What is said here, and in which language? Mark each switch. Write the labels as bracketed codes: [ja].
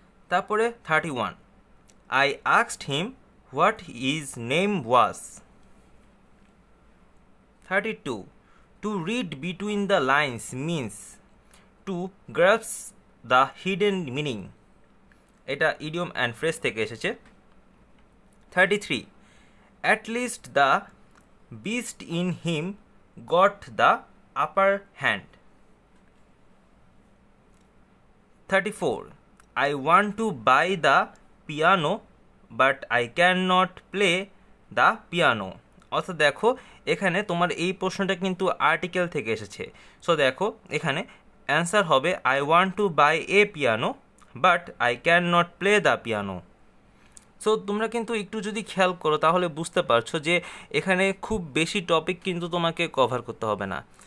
[bn] তারপরে [en] 31, I asked him what his name was. 32, to read between the lines means to grasp the hidden meaning. [bn] এটা [en] idiom and phrase [bn] থেকে এসেছে। [en] 33, at least the beast in him got the upper hand. 34, I want to buy the piano but I cannot play the piano. [bn] অর্থাৎ দেখো, এখানে তোমার এই প্রশ্নটা কিন্তু আর্টিকেল থেকে এসেছে। সো দেখো, এখানে অ্যান্সার হবে [en] I want to buy a piano but I can not play the piano. [bn] So তোমরা কিন্তু একটু যদি খেয়াল করো তাহলে বুঝতে পারছো যে এখানে খুব বেশি টপিক কিন্তু তোমাকে কভার করতে হবে না।